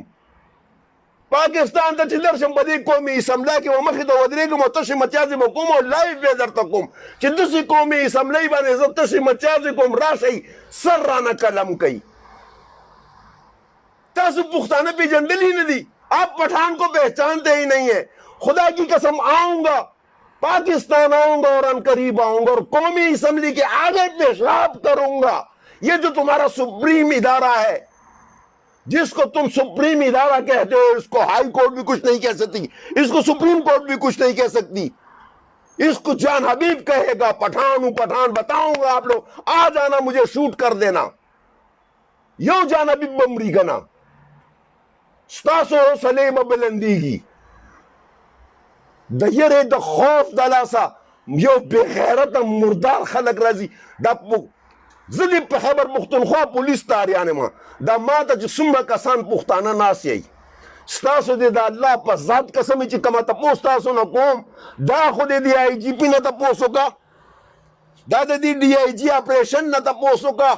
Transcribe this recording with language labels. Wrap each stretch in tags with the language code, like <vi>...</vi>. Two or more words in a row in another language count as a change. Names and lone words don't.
<ps>پاکستان ته چې درشم په دې قومي اسمبلی کې به مخې ته ودرېږم او تشې مچازې به کوم او لایف به درته کوم چې داسې قومي اسمبلی باندې زه تشې مچازې کوم، راشئ سر رانه قلم کوي. تاسو پښتانه پېژندلي نه دي،</ps> <ur>آپ پٹھان کو پہچانتے ہی نہیں ہیں. خدا کی قسم آؤں گا پاکستان آؤں گا اور ان قریب آؤں گا اور قومی اسمبلی کے آگے پیشاب کروں گا. یہ جو تمہارا سپریم ادارہ ہے، جس کو تم سپریم ادارہ کہتے ہو، اس کو ہائی کورٹ بھی کچھ نہیں کہہ سکتی، اس کو سپریم کورٹ بھی کچھ نہیں کہہ سکتی. اس کو جان حبیب کہے گا. پٹھان ہوں پٹھان، بتاؤں گا آپ لوگ آ جانا مجھے شوٹ کر دینا.</ur> <ps>یو جان حبیب بمری گنا ستاسو سلیم بلندیږي. د یرې د خوف د لاسه یو بې غیرته مردار خلک راځي. دا زه دې په خیبر پښتونخوا پولیس تاریان یم. دا ما ته چې څومره کسان پښتانه ناست یئ، ستاسو دې د الله په ذات قسم چې کومه تپوس تاسو نه کوم، دا خو دې د آی جي پي نه تپوس وکړه، دا د دې ډي آی جي اپریشن نه تپوس وکړه.</ps>